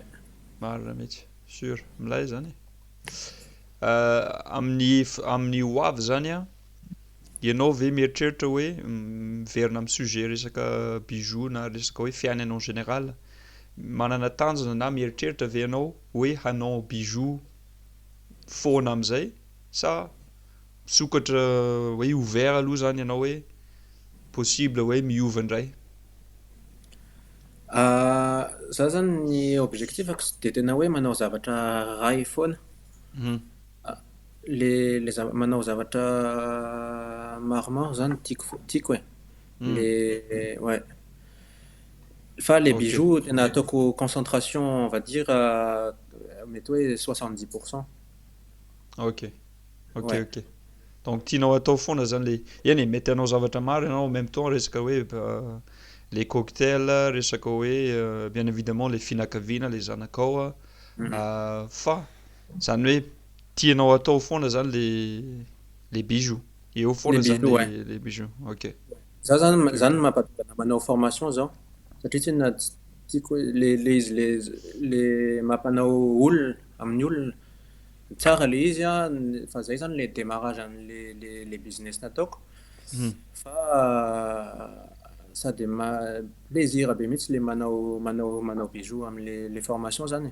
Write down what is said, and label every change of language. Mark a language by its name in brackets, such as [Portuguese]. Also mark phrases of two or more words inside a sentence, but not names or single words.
[Malagasy] Marina mihitsy sûr milay zany amin'ny hoavy zany ianao ve mieritreritra hoe miverina amin'ny sujet resaka bijoux na resaka hoe fiainana [French] en général [Malagasy] manana tanjona na mieritreritra ve ianao hoe hanao bijoux foana amin'izay sa misokatra hoe ouvert aloha zany ianao hoe possible hoe miova indray. Za zany ny objectifako tsy dia tena hoe manao zavatra ray foana manao zavatra maromaro zany tiako ouais. Fa [French] les bijoux [Malagasy] tena ataoko [French] concentration on va dire [Malagasy] mety hoe 70%. Ok. Donc tianao atao foana zany eny mety anao zavatra maro ianao [French] en même temps [Malagasy] resaka hoe [French] les cocktails [Malagasy] resaka hoe [French] bien évidemment les [Malagasy] fianakaviana les zanakao fa zany hoe tianao atao foana zany [French] les bijoux [Malagasy] eo foana zany [French] les bijoux. [Malagasy] Ok. Za zany mampatogana manao formation zao satria tsy inona tiako le mampanao olona amin'ny olona tsara le izy fa zay zany [French] le démarrage [Malagasy] amin'ny [French] le business [Malagasy] nataoko fa sady plaisir be mihitsy le manao bijoux amin'ny formation zany.